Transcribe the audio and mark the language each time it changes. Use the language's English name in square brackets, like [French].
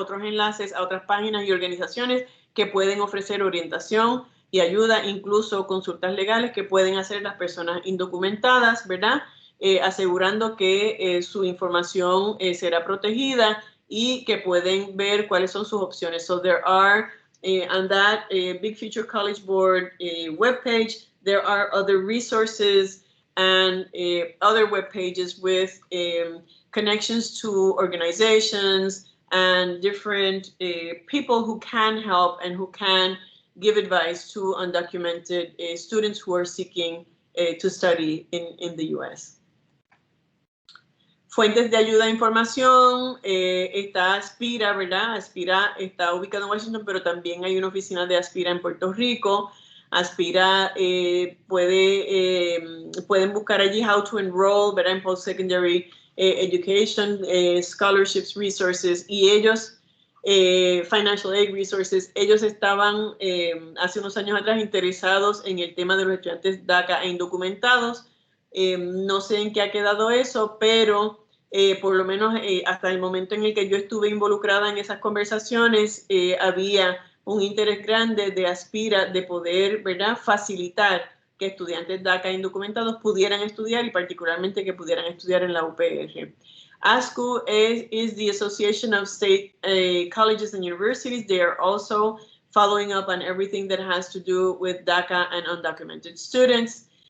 [Spanish] Otros enlaces a otras páginas y organizaciones que pueden ofrecer orientación y ayuda, incluso consultas legales que pueden hacer las personas indocumentadas, ¿verdad? Asegurando que su información será protegida y que pueden ver cuáles son sus opciones. [English] So there are, on that Big Future College Board webpage, there are other resources and other web pages with connections to organizations and different people who can help and who can give advice to undocumented students who are seeking to study in the U.S. [Spanish] Fuentes de ayuda e información, está Aspira, ¿verdad? Aspira está ubicado en Washington, pero también hay una oficina de Aspira en Puerto Rico. Aspira pueden buscar allí [English] how to enroll, [Spanish] ¿verdad? En [English] post-secondary education, scholarships, resources, [Spanish] y ellos, [English] financial aid resources, [Spanish] ellos estaban hace unos años atrás interesados en el tema de los estudiantes DACA e indocumentados. No sé en qué ha quedado eso, pero por lo menos hasta el momento en el que yo estuve involucrada en esas conversaciones, había un interés grande de Aspira de poder, ¿verdad?, facilitar que estudiantes DACA indocumentados pudieran estudiar y particularmente que pudieran estudiar en la UPR. [English] ASCU is the Association of State Colleges and Universities. They are also following up on everything that has to do with DACA and undocumented students.